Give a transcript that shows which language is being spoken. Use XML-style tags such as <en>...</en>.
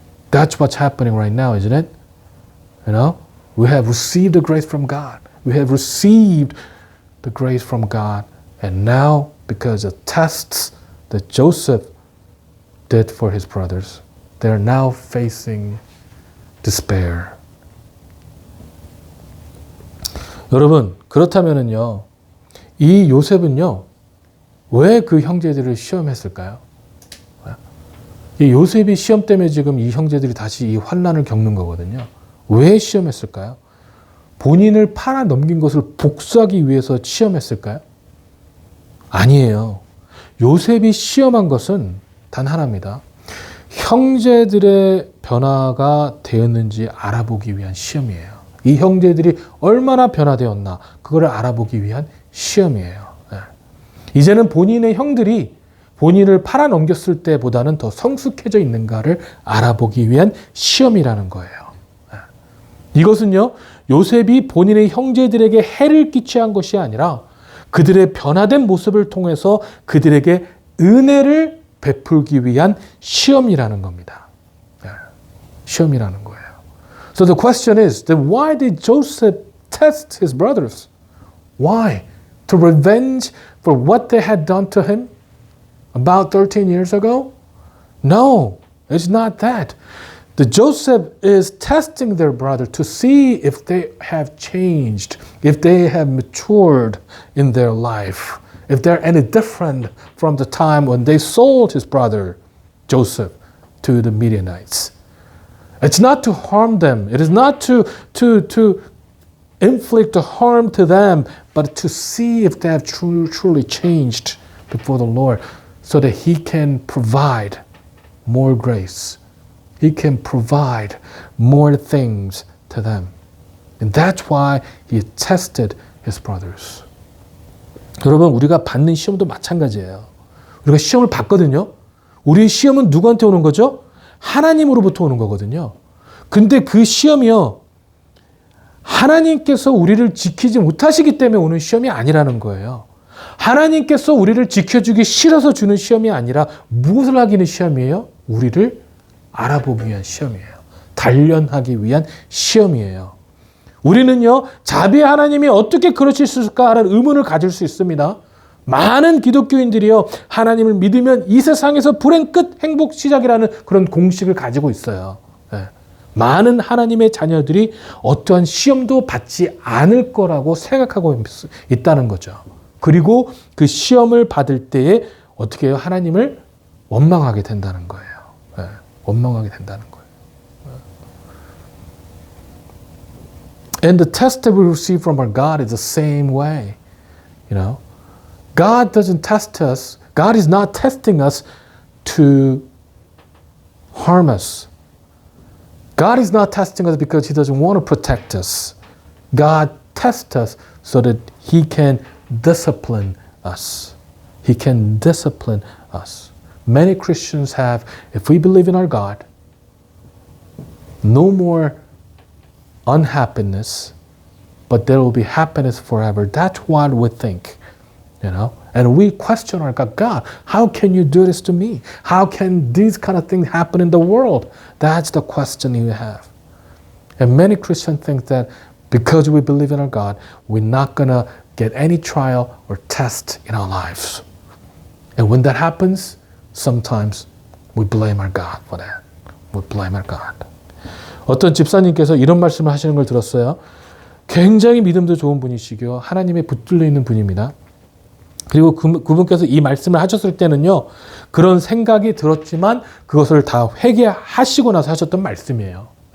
<en>That's what's happening right now, isn't it? You know, we have received the grace from God. We have received the grace from God. And now, because of tests that Joseph did for his brothers, they're now facing despair.</en> <ko>여러분, 그렇다면은요, 이 요셉은요, 왜 그 형제들을 시험했을까요? 이 요셉이 시험 때문에 지금 이 형제들이 다시 이 환난을 겪는 거거든요. 왜 시험했을까요? 본인을 팔아 넘긴 것을 복수하기 위해서 시험했을까요? 아니에요. 요셉이 시험한 것은 단 하나입니다. 형제들의 변화가 되었는지 알아보기 위한 시험이에요. 이 형제들이 얼마나 변화되었나 그거를 알아보기 위한 시험이에요. 이제는 본인의 형들이 본인을 팔아 넘겼을 때보다는 더 성숙해져 있는가를 알아보기 위한 시험이라는 거예요. 이것은요, 요셉이 본인의 형제들에게 해를 끼치한 것이 아니라 그들의 변화된 모습을 통해서 그들에게 은혜를 베풀기 위한 시험이라는 겁니다. 시험이라는 거예요.</ko> <en>So the question is, then why did Joseph test his brothers? Why? To revenge for what they had done to him about 13 years ago? No, it's not that. The Joseph is testing their brother to see if they have changed, if they have matured in their life, if they're any different from the time when they sold his brother Joseph to the Midianites. It's not to harm them. It is not to inflict a harm to them, but to see if they have truly changed before the Lord so that He can provide more grace. He can provide more things to them. And that's why He tested His brothers.</en> <ko>여러분, 우리가 받는 시험도 마찬가지예요. 우리가 시험을 받거든요. 우리 시험은 누구한테 오는 거죠? 하나님으로부터 오는 거거든요. 근데 그 시험이요, 하나님께서 우리를 지키지 못하시기 때문에 오는 시험이 아니라는 거예요. 하나님께서 우리를 지켜주기 싫어서 주는 시험이 아니라 무엇을 하기 위한 시험이에요? 우리를 알아보기 위한 시험이에요. 단련하기 위한 시험이에요. 우리는요, 자비 하나님이 어떻게 그러실 수 있을까 하는 의문을 가질 수 있습니다. 많은 기독교인들이요, 하나님을 믿으면 이 세상에서 불행 끝 행복 시작이라는 그런 공식을 가지고 있어요. 많은 하나님의 자녀들이 어떠한 시험도 받지 않을 거라고 생각하고 있다는 거죠. 그리고 그 시험을 받을 때에 어떻게 해요? 하나님을 원망하게 된다는 거예요. 원망하게 된다는 거예요.</ko> <en>And the test that we receive from our God is the same way. You know, God doesn't test us. God is not testing us to harm us. God is not testing us because He doesn't want to protect us. God tests us so that He can discipline us. He can discipline us. Many Christians have, if we believe in our God, no more unhappiness, but there will be happiness forever. That's what we think, you know. And we question our God, God, how can you do this to me? How can these kind of things happen in the world? That's the question you have. And many Christians think that because we believe in our God, we're not going to get any trial or test in our lives. And when that happens, sometimes we blame our God for that. We blame our God.</en> <ko>어떤 집사님께서 이런 말씀을 하시는 걸 들었어요. 굉장히 믿음도 좋은 분이시고요. 하나님에 붙들려 있는 분입니다. 그리고 그분께서 이 말씀을 하셨을 때는요, 그런 생각이 들었지만 그것을 다 회개하시고 나서 하셨던 말씀이에요.</ko>